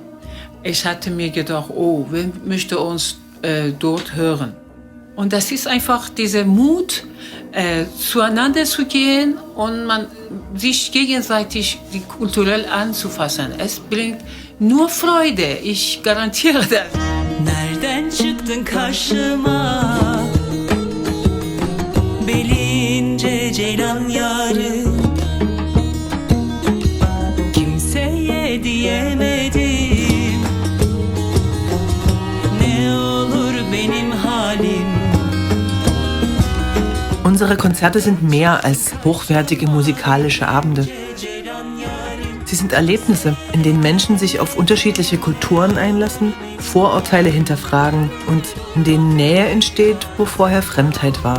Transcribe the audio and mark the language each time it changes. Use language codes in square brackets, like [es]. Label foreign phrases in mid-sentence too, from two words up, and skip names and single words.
[de] Ich hatte mir gedacht, oh, wer möchte uns dort hören? Und das ist einfach dieser Mut, zueinander zu gehen und man sich gegenseitig kulturell anzufassen. Es bringt nur Freude, ich garantiere das. [tr] Nereden çıktın karşıma? Belince ceylan yarı. Kimseye diyemedim. Ne olur benim halim. [de] Unsere Konzerte sind mehr als hochwertige musikalische Abende. Sie sind Erlebnisse, in denen Menschen sich auf unterschiedliche Kulturen einlassen, Vorurteile hinterfragen und in denen Nähe entsteht, wo vorher Fremdheit war.